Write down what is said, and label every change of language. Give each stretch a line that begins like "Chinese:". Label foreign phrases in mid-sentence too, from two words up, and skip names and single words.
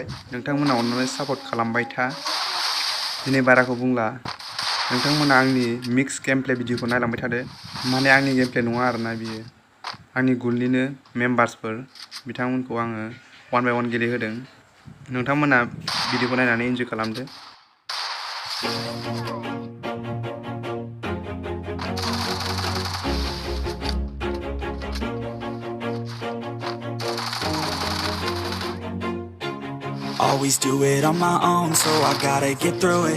Bodo: नोंथांमोना अननानै सापर्ट खालामबाय था। दिनै बाराखौ बुंला, नोंथांमोना आंनि
English: mix game play
Bodo: भिडिअखौ नायलांबाय थादो। माने आंनि
English: game play
Bodo: नङा आरोना बियो, आंनि गुलनिनो मेम्बार्सफोर, बिथांमोनखौ आङो
English: one by one
Bodo: गेलेहोदों। नोंथांमोना भिडिअखौ नायनानै इन्जय खालामदो।
English: Always do it on my own, so I gotta get through it.